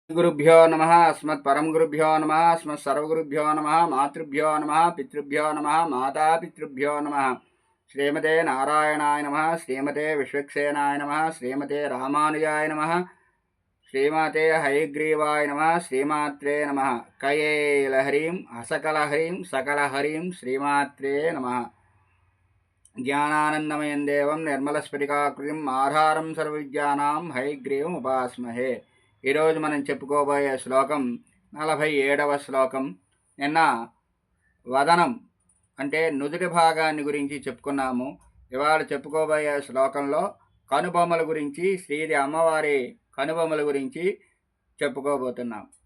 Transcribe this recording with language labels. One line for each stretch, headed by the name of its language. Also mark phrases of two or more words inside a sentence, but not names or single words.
Sanskrit: गुरुभ्यो नमः अस्मत् परम गुरुभ्यो नमः अस्मत् सर्वगुरुभ्यो नमः मातृभ्यो नमः पितृभ्यो नमः मातापितृभ्यो नमः श्रीमते नारायणाय नमः श्रीमते विश्वक्सेनाय नमः श्रीमते रामानुजाय नमः श्रीमते हयग्रीवाय नमः श्रीमात्रे नमः कयेलहरीं हसकलहरीं सकलहरीं श्रीमात्रे नमः ज्ञानानन्दमयं देवं निर्मलस्फटिकाकृतिम् आधारं सर्वविद्यानां हयग्रीवम् उपास्महे।
Telugu: ఈరోజు మనం చెప్పుకోబోయే శ్లోకం 47వ శ్లోకం. నిన్న వదనం అంటే నుదుటి భాగాన్ని గురించి చెప్పుకున్నాము. ఇవాళ చెప్పుకోబోయే శ్లోకంలో కనుబొమ్మల గురించి, శ్రీది అమ్మవారి కనుబొమ్మల గురించి చెప్పుకోబోతున్నాం.